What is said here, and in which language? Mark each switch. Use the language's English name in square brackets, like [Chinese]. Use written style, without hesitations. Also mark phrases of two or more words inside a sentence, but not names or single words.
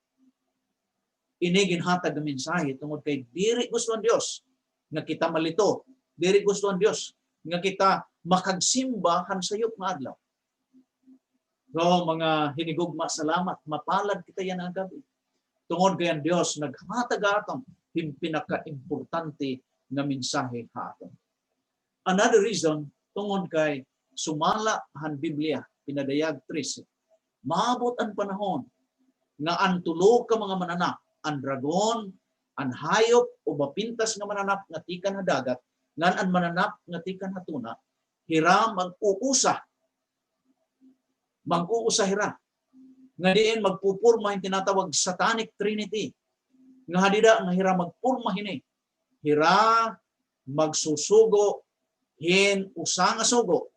[Waray] Ini ginhatag nga mensahe tungod kay diri gusto ang Dios nga kita malito, diri gusto ang Dios nga kita makagsimba han sayop nga adlaw. So mga hinigugma, salamat, mapalad kita yan ang gabi. Tungod kay ang Dios naghatag aton pinaka-importante nga mensahe ha aton. [English] Another reason [Waray] tungod kay sumala han Biblia pinadayag 13. Maabot ang panahon nga ang tulo ka mga mananap, ang dragon, ang hayop o mapintas nga mananap nga tikan na dagat, ngan ang mananap nga tikan na tuna, hira mag-uusa hira. Nga diin magpupurma [Filipino] yung tinatawag [English] satanic trinity. [Waray] Nga hadida nga hira magpurma hini. Hira magsusugo hin usa nga sugo.